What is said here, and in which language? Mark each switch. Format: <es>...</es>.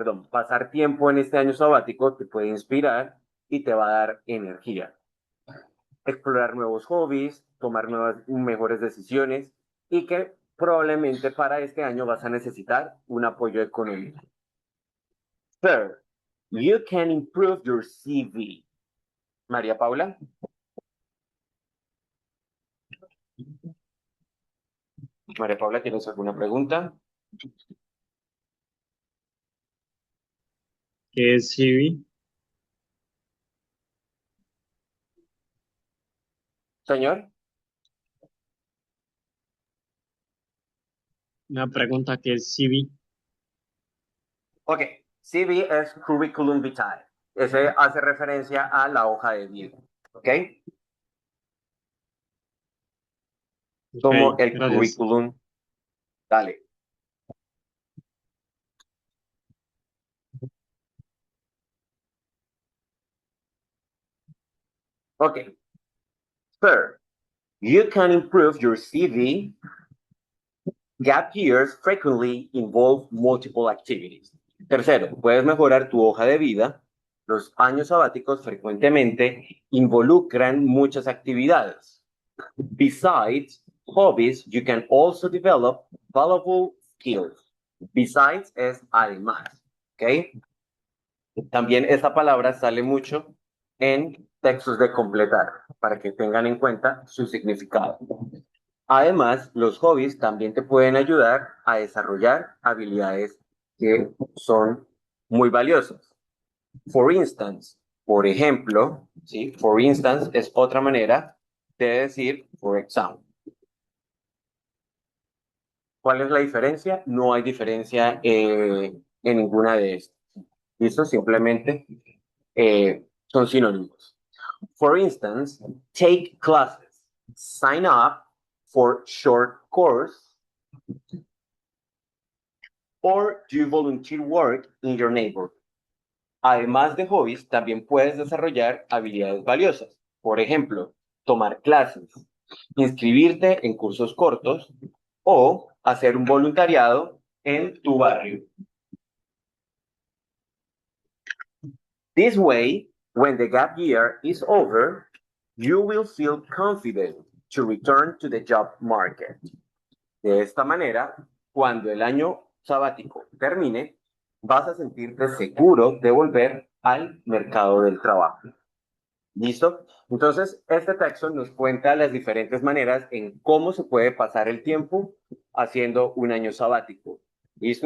<es>Pasar tiempo en este año sabático te puede inspirar y te va a dar energía. Explorar nuevos hobbies, tomar mejores decisiones y que probablemente para este año vas a necesitar un apoyo económico.</es> <en>Third, you can improve your CV.</en> <es>María Paula. María Paula, ¿tienes alguna pregunta? ¿Qué es CV? Señor. Una pregunta, ¿qué es CV? Ok, CV es Curriculum Vitae. Ese hace referencia a la hoja de vida. ¿Ok? Como el gracias. currículum. Dale. Ok.</es> <en>Third, you can improve your CV. Gap years frequently involve multiple activities.</en> <es>Tercero, puedes mejorar tu hoja de vida. Los años sabáticos frecuentemente involucran muchas actividades.</es> <en>Besides hobbies, you can also develop valuable skills.</en> <es>Besides es además, ¿ok? También esa palabra sale mucho en textos de completar, para que tengan en cuenta su significado. Además, los hobbies también te pueden ayudar a desarrollar habilidades que son muy valiosas. For instance, por ejemplo, ¿sí? For instance es otra manera de decir for example. ¿Cuál es la diferencia? No hay diferencia en ninguna de estas. ¿Listo? Simplemente son sinónimos.</es> <en>For instance, take classes, sign up for short course, or do volunteer work in your neighborhood.</en> <es>Además de hobbies, también puedes desarrollar habilidades valiosas. Por ejemplo, tomar clases, inscribirte en cursos cortos o hacer un voluntariado en tu barrio.</es> <en>This way, when the gap year is over, you will feel confident to return to the job market.</en> <es>De esta manera, cuando el año sabático termine, vas a sentirte seguro de volver al mercado del trabajo. ¿Listo? Entonces, este texto nos cuenta las diferentes maneras en cómo se puede pasar el tiempo haciendo un año sabático. ¿Listo?</es>